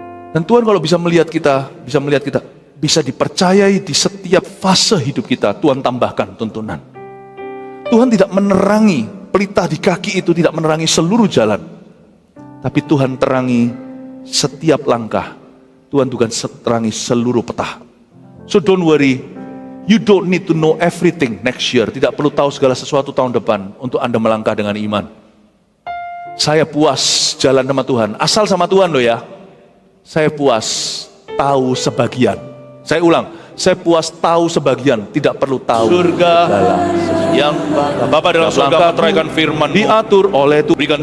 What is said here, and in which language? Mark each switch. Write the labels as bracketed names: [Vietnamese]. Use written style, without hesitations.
[Indonesian] Dan Tuhan kalau bisa melihat kita, bisa dipercayai di setiap fase hidup kita. Tuhan tambahkan tuntunan. Tuhan tidak menerangi pelita di kaki itu, tidak menerangi seluruh jalan, tapi Tuhan terangi setiap langkah. Tuhan juga terangi seluruh peta. [English] So don't worry, you don't need to know everything next year. [Indonesian] Tidak perlu tahu segala sesuatu tahun depan untuk Anda melangkah dengan iman. Saya puas jalan sama Tuhan, asal sama Tuhan loh ya. Saya puas tahu sebagian. Saya ulang, saya puas tahu sebagian, tidak perlu tahu surga yang Bapa dalam surga meteraikan firman diatur oleh Tuhan.